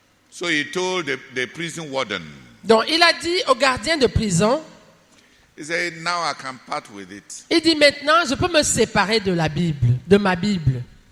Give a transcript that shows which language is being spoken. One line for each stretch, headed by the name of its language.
English: So he told the prison warden.
French: Donc il a dit au gardien de prison.
English: He said, now I can part with it.
French: Il dit maintenant je peux me séparer de la Bible, de ma Bible.